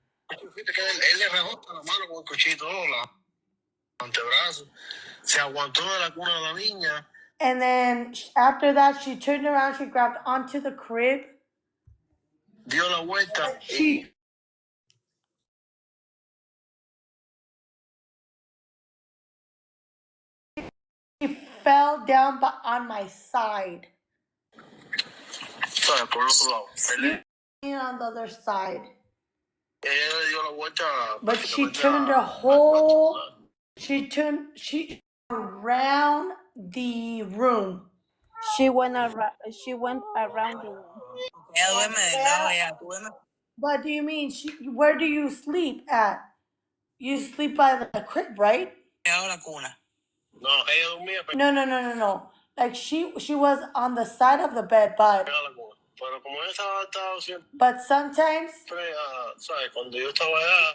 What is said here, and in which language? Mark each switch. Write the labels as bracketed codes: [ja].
[es] Él le rajó la mano con el cuchillo, los antebrazos. Se aguantó de la cuna de la niña. [en] And then after that, she turned around. She grabbed onto the crib. [es] Dio la vuelta. [en] She fell down on my side. [es] Por el otro lado. [en] On the other side. [es] Ella le dio la vuelta. [en] But she turned her whole. She around the room. She went around the room. [es] Ella duerme del lado, ella duerme. [en] But do you mean where do you sleep at? You sleep by the crib, right? [es] La cuna. No, ella dormía. No. [en] Like she was on the side of the bed, but sometimes. [es] Cuando yo estaba allá.